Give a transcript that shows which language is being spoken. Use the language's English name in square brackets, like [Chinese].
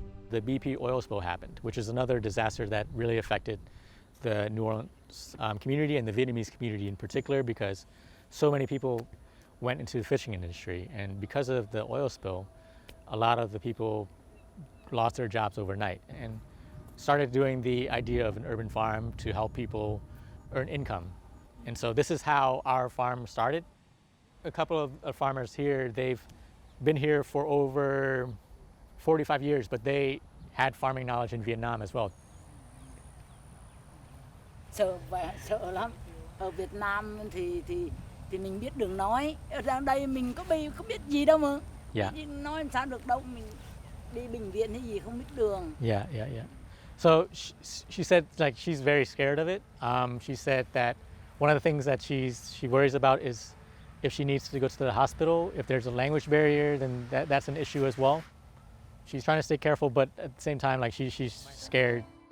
[English] The BP oil spill happened, which is another disaster that really affected the New Orleans community and the Vietnamese community in particular, because so many people went into the fishing industry, and because of the oil spill, a lot of the people lost their jobs overnight and started doing the idea of an urban farm to help people earn income. And so this is how our farm started. A couple of farmers here, they've been here for over 45 years, but they had farming knowledge in Vietnam as well. [Vietnamese] Sợ lắm. Ở Việt Nam thì mình biết đường nói. Ở đây mình có biết gì đâu mà. [English] Yeah. [Vietnamese] Nói làm sao được đâu, mình đi bệnh viện hay gì không biết đường. [English] Yeah. So she said like she's very scared of it. She said that one of the things that she worries about is if she needs to go to the hospital, if there's a language barrier, then that's an issue as well. She's trying to stay careful, but at the same time, like she's scared.